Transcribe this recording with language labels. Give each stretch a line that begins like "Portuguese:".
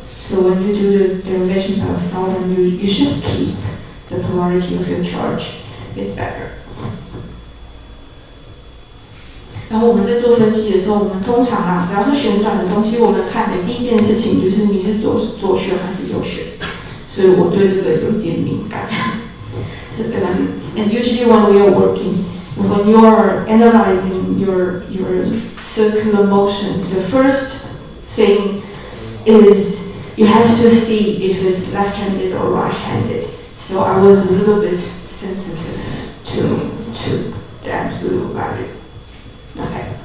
English: So when you do the derivation by yourself, you should keep the polarity of your charge. It's better.
Chinese: 然后我们在做分析的时候，我们通常只要是旋转的东西，我们看的第一件事情就是你是左旋还是右旋，所以我对这个有点敏感。
English: So, and usually when we are working, when you are analyzing your circular motions, the first thing is you have to see if it's left-handed or right-handed. So I was a little bit sensitive to the absolute value. Okay.